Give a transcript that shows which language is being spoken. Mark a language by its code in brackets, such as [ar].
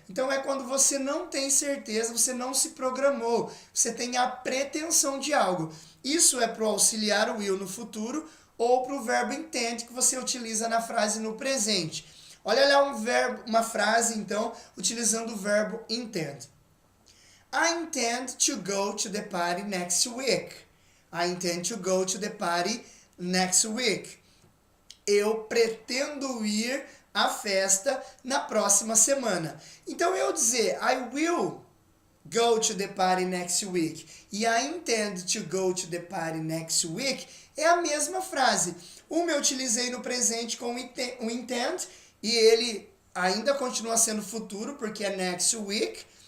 [pt] Então é quando você não tem certeza, você não se programou, você tem a pretensão de algo. Isso é para o auxiliar will no futuro ou para o verbo intend que você utiliza na frase no presente. Olha lá uma frase então utilizando o verbo intend. [en] I intend to go to the party next week. I intend to go to the party next week. [pt] Eu pretendo ir à festa na próxima semana. Então eu dizer [en] I will go to the party next week e I intend to go to the party next week [pt] é a mesma frase. Uma eu utilizei no presente com o intend e ele ainda continua sendo futuro porque é next week,